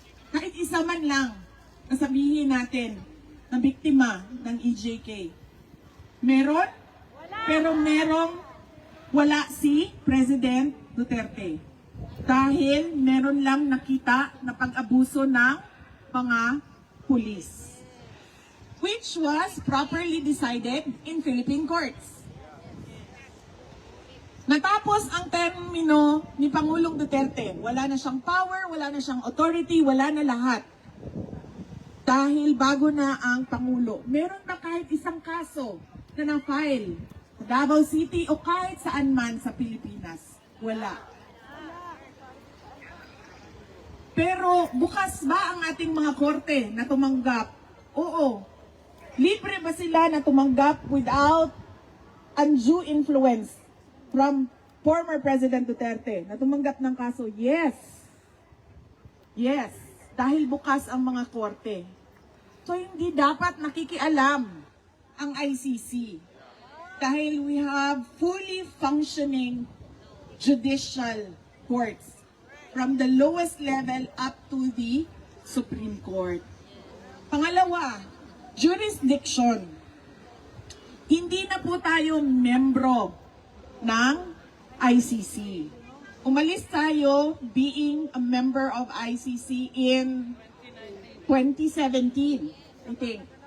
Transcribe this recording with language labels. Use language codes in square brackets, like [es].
[tl] Kahit isa man lang na sabihin natin na biktima ng EJK. Meron? Pero merong wala si President Duterte. Dahil meron lang nakita na pag-abuso ng mga pulis. [en] Which was properly decided in Philippine courts. [tl] Natapos ang termino ni Pangulong Duterte. Wala na siyang power, wala na siyang authority, wala na lahat. Dahil bago na ang Pangulo. Meron ba kahit isang kaso na na-file sa Davao City o kahit saan man sa Pilipinas? Wala. Pero bukas ba ang ating mga korte na tumanggap? Oo. Libre ba sila na tumanggap [en] without undue influence from former President Duterte [tl] na tumanggap ng kaso? [en] Yes. Yes. [tl] Dahil bukas ang mga korte. So hindi dapat nakikialam ang ICC. Dahil [en] we have fully functioning judicial courts. From the lowest level up to the Supreme Court. [tl] Pangalawa, jurisdiction. Hindi na po tayo membro ng ICC. Umalis tayo [en] being a member of ICC in 2017, I think.